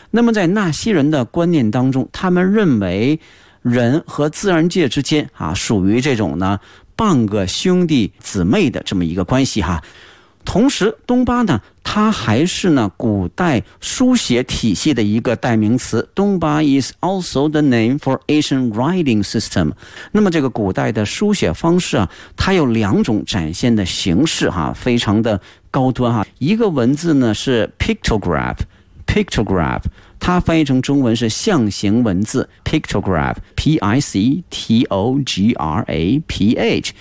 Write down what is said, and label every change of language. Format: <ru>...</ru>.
<zh>那么在纳西人的观念当中，他们认为人和自然界之间啊，属于这种呢半个兄弟姊妹的这么一个关系哈。同时东巴呢，它还是呢古代书写体系的一个代名词。</zh> <en>东巴 is also the name for Asian writing system。</en> <zh>那么这个古代的书写方式啊，它有两种展现的形式哈，非常的高端哈。一个文字呢是 pictograph， 它翻译成中文是象形文字 pictograph， P-I-C-T-O-G-R-A-P-H。</zh>